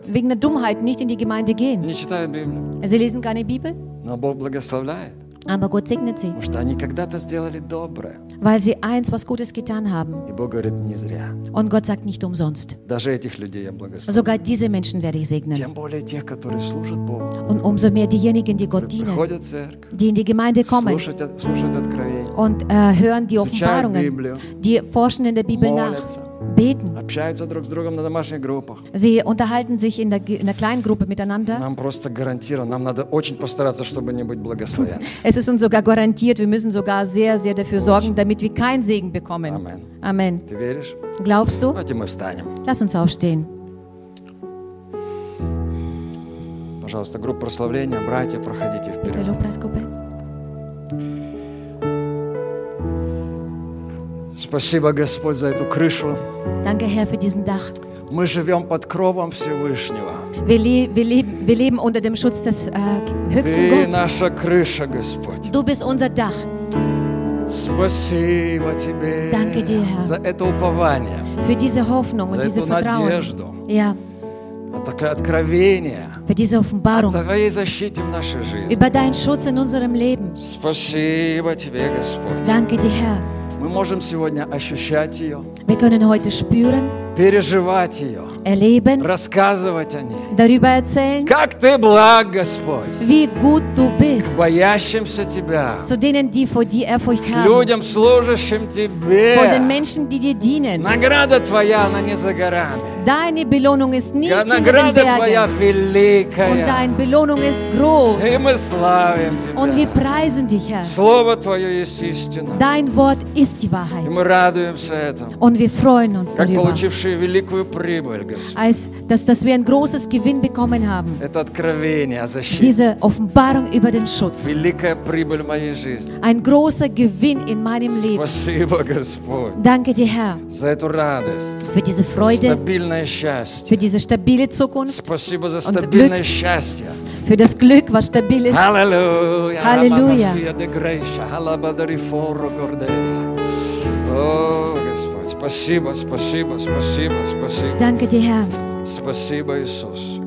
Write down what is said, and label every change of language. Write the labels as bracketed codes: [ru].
[de] Wegen der Dummheit nicht in die Gemeinde gehen. Sie lesen keine Bibel. [ru] Но Бог благословляет. [de] Aber Gott segnet sie. [ru] Потому что они когда-то сделали доброе. [de] Weil sie eins was Gutes getan haben. [ru] И Бог говорит, не зря. [de] Und Gott sagt nicht umsonst. [ru] Даже этих людей я благословляю. [de] Sogar diese Menschen werde ich segnen. [ru] Тем более тех, которые служат Богу. [de] Und umso mehr diejenigen, die Gott dienen. [ru] Приходят в церковь, [de] die in die Gemeinde kommen. [ru] Слушают откровения. [de] Und hören die Offenbarungen. [ru] Библию, [de] die forschen in der Bibel nach. Beten. [ru] Общаются друг с другом на домашних группах. [de] Sie unterhalten sich in der kleinen Gruppe miteinander. [ru] Нам просто гарантировано, нам надо очень постараться, чтобы не быть благословенными. [de] Es ist uns sogar garantiert, wir müssen sogar sehr, sehr dafür sorgen, damit wir keinen Segen bekommen. Amen. Amen. [ru] Ты веришь? [de] Glaubst du? [ru] Давайте мы встанем. [de] Lass uns aufstehen. [ru] Пожалуйста, группа прославления, братья, проходите вперед. Спасибо, Господь, за эту крышу. [de] Danke, Herr, für diesen Dach. [ru] Мы живем под кровом Всевышнего. [de] Wir leben unter dem Schutz des höchsten Gottes. [ru] Ты наша крыша, Господь. [de] Du bist unser Dach. [ru] Спасибо тебе. [de] Danke dir, Herr. [ru] За это упование. [de] Für diese Hoffnung und diese Vertrauen. [ru] За эту надежду. [de] Ja. [ru] Такое откровение. [de] Für diese Offenbarung. [ru] За твоей защите в нашей жизни. [de] Über deinen Schutz in unserem Leben. [ru] Спасибо тебе, Господь. [de] Danke dir, Herr. [ru] Мы можем сегодня ощущать ее. [de] Wir können heute spüren. [ru] Переживать ее. [de] Erleben. [ru] Рассказывать о ней. [de] Darüber erzählen. [ru] Как ты благ, Господь. [de] Wie gut du bist. [ru] К боящимся тебя. [de] Zu denen, die vor dir Ehrfurcht haben. [ru] К людям, служащим тебе. [de] Vor den Menschen, die dir dienen. [ru] Награда твоя, она не за горами. [de] Deine Belohnung ist nicht in den Bergen. [ru] Награда твоя великая. [de] Und deine Belohnung ist groß. [ru] И мы славим тебя. [de] Und wir preisen dich, Herr. [ru] Слово твое есть истина. [de] Dein Wort ist die Wahrheit. [ru] И мы радуемся этому. [de] Und wir freuen uns darüber. [ru] Как получившие великую прибыль, Господь. [de] Als dass wir ein großes Gewinn bekommen haben. [ru] Это откровение о защите. [de] Diese Offenbarung über den Schutz. [ru] Великая прибыль в моей жизни. [de] Ein großer Gewinn in meinem Leben. [ru] Спасибо, Господь. [de] Danke dir, Herr. [ru] За эту радость. [de] Für diese Freude. Für diese stabile Zukunft. [ru] Спасибо за стабильное счастье. [de] Für das Glück, was stabil ist. Halleluja. Halleluja. Danke dir, Herr. [ru] Спасибо, Иисус.